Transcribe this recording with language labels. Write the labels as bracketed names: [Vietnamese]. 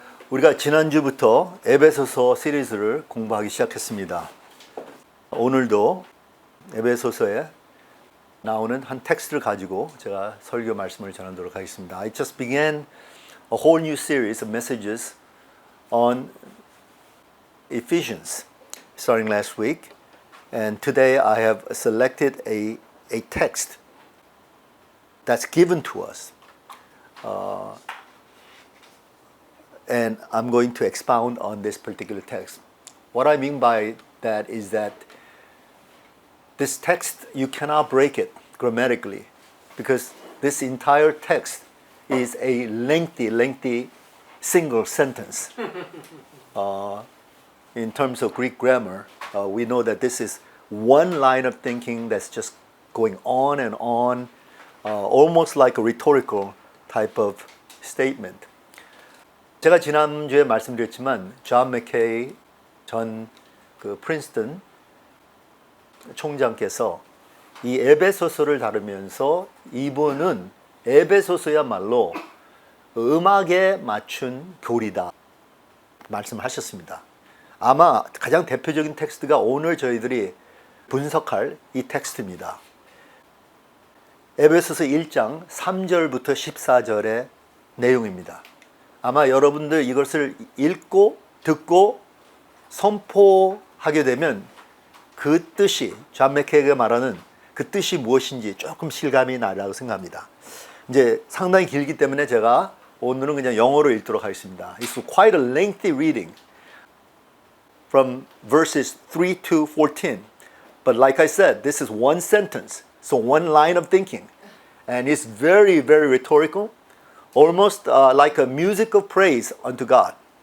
[Korean] 우리가 지난주부터 에베소서 시리즈를 공부하기 시작했습니다. 오늘도 에베소서에 나오는 한 텍스트를 가지고 제가 설교 말씀을 전하도록 하겠습니다. [English] I just began a whole new series of messages on Ephesians starting last week, and today I have selected a text that's given to us, and I'm going to expound on this particular text. What I mean by that is that this text, you cannot break it grammatically, because this entire text is a lengthy single sentence. In terms of Greek grammar, we know that this is one line of thinking that's just going on and on, almost like a rhetorical type of statement. [Korean] 제가 지난주에 말씀드렸지만 존 맥케이 전 프린스턴 총장께서 이 에베소서를 다루면서 이분은 에베소서야말로 음악에 맞춘 교리다 말씀하셨습니다. 아마 가장 대표적인 텍스트가 오늘 저희들이 분석할 이 텍스트입니다. 에베소서 1장 3절부터 14절의 내용입니다. 아마 여러분들 이것을 읽고 듣고 선포하게 되면 그 뜻이 존 맥케이가 말하는 그 뜻이 무엇인지 조금 실감이 나리라고 생각합니다. 이제 상당히 길기 때문에 제가 오늘은 그냥 영어로 읽도록 하겠습니다. [English] It's quite a lengthy reading from verses 3 to 14. But like I said, this is one sentence, so one line of thinking. And it's very rhetorical, almost like a music of praise unto God.